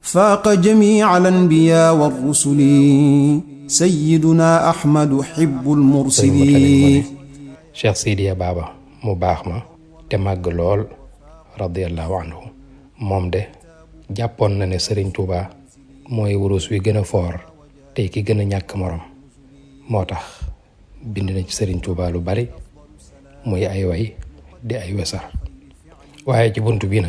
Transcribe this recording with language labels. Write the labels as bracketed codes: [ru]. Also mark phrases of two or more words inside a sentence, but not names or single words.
[ar] فاق جميع الأنبياء والرسل سيدنا أحمد حب المرسلين [wo] Cheikh Sidiya Baba mu baax ma te màgg lool [ar] رضي الله عنه [wo] moom de jàppoon na ne Serigne Touba mooy wurus wi gën a foor te ki gën a ñàkk morom moo tax bind na ci Serigne Touba lu bari muy ay way di ay wesar waaye ci buntu bi